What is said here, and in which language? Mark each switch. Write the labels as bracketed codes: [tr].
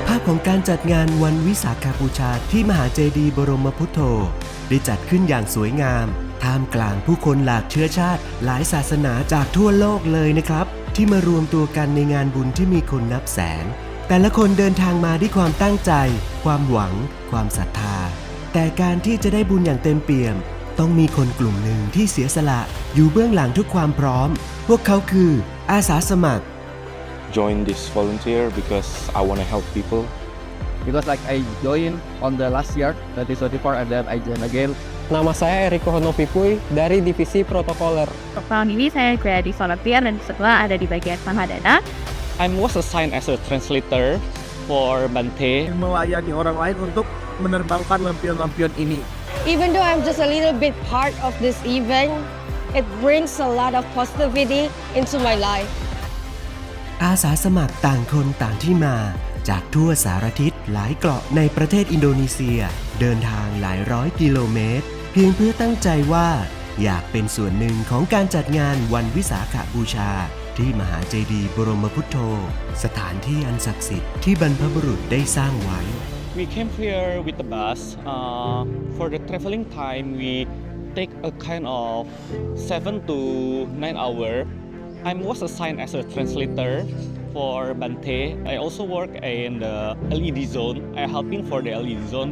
[th] ของการจัดงานวันวิสาขบูชาที่มหาเจดีย์บรมพุทโธได้จัดขึ้นอย่างสวยงามท่ามกลางผู้คนหลากเชื้อชาติหลายศาสนาจากทั่วโลกเลยนะครับที่มารวมตัวกันในงานบุญที่มีคนนับแสนแต่ละคนเดินทางมาด้วยความตั้งใจความหวังความศรัทธาแต่การที่จะได้บุญอย่างเต็มเปี่ยมต้องมีคนกลุ่มหนึ่งที่เสียสละอยู่เบื้องหลังทุกความพร้อมพวกเขาคืออาสาสมัคร [en] join this volunteer because I want to help people. Because like I joined on the last year 2024 and then I join again. [id] Nama saya Eriko Honopipuy dari Divisi Protokoler. Tahun ini saya jadi volunteer dan setelah ada di bagian Mahadana. [en] I was assigned as a translator for Bante. [id] Melayani orang lain untuk menerbangkan lampion-lampion ini. [en] Even though I'm just a little bit part of this event, it brings a lot of positivity into my life. [th] อาสาสมัครต่างคนต่างที่มาจากทั่วสารทิศหลายเกาะในประเทศอินโดนีเซียเดินทางหลายร้อยกิโลเมตรเพียงเพื่อตั้งใจว่าอยากเป็นส่วนหนึ่งของการจัดงานวันวิสาขบูชาที่มหาเจดีย์บรมพุทโธสถานที่อันศักดิ์สิทธิ์ที่บรรพบุรุษได้สร้างไว้ [en] We came here with the bus. For the traveling time, we take a kind of 7 to 9 hours. I was assigned as a translator for Bante. I also work in the LED zone. I'm helping for the LED zone.